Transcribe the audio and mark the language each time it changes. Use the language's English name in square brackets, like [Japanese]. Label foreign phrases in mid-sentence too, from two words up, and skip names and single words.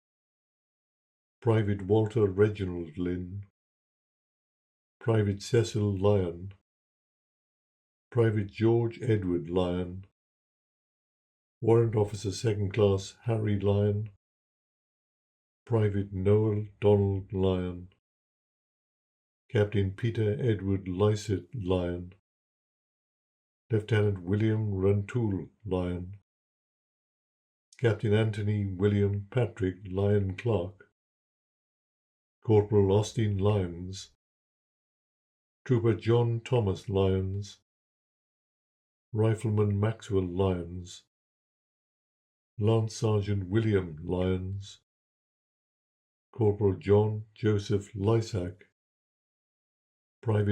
[English] Private Walter Reginald Lynn, Private Cecil Lyon, Private George Edward Lyon, Warrant Officer Second Class Harry Lyon, Private Noel Donald Lyon, Captain Peter Edward Lysett Lyon, Lieutenant William Runtoul Lyon, Captain Anthony William Patrick Lyon Clark, Corporal Austin Lyons, Trooper John Thomas Lyons, Rifleman Maxwell Lyons, Lance Sergeant William Lyons, Corporal John Joseph Lysack, Private